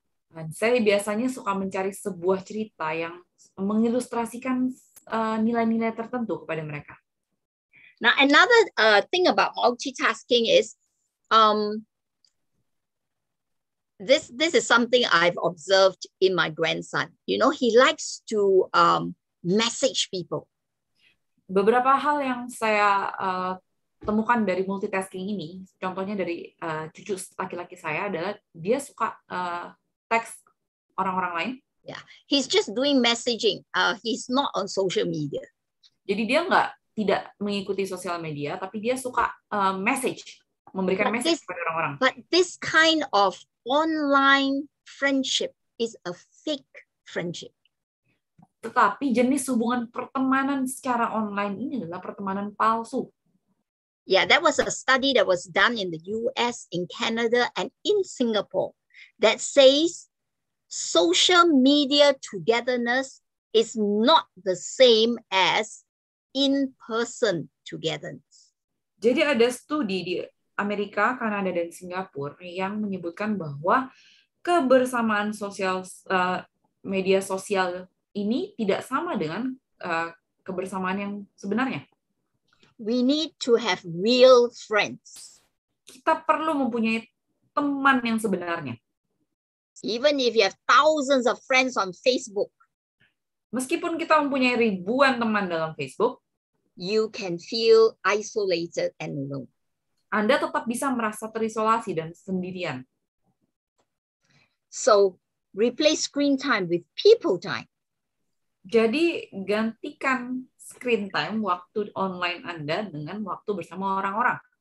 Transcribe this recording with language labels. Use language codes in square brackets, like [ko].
[id] Dan saya biasanya suka mencari sebuah cerita yang mengilustrasikan nilai-nilai tertentu kepada mereka. [en] Now, another thing about multitasking is this is something I've observed in my grandson. You know, he likes to message people. [id] Beberapa hal yang saya temukan dari multitasking ini, contohnya dari cucu laki-laki saya adalah dia suka teks orang-orang lain. [en] Yeah, he's just doing messaging. He's not on social media. [id] Jadi dia tidak mengikuti sosial media, tapi dia suka memberikan message kepada orang-orang. [en] But this kind of online friendship is a fake friendship. [id] Tetapi jenis hubungan pertemanan secara online ini adalah pertemanan palsu. [en] Yeah, that was a study that was done in the US, in Canada, and in Singapore that says social media togetherness is not the same as in-person togetherness. [id] Jadi ada studi di Amerika, Kanada, dan Singapura yang menyebutkan bahwa kebersamaan sosial media sosial ini tidak sama dengan kebersamaan yang sebenarnya. [en] We need to have real friends. [id] Kita perlu mempunyai teman yang sebenarnya. [en] Even if you have thousands of friends on Facebook, [id] meskipun kita mempunyai ribuan teman dalam Facebook, [en] you can feel isolated and alone. [id] Anda tetap bisa merasa terisolasi dan sendirian. [en] So, replace screen time with people time. [id] Jadi, gantikan screen time, waktu online Anda, dengan waktu bersama orang-orang.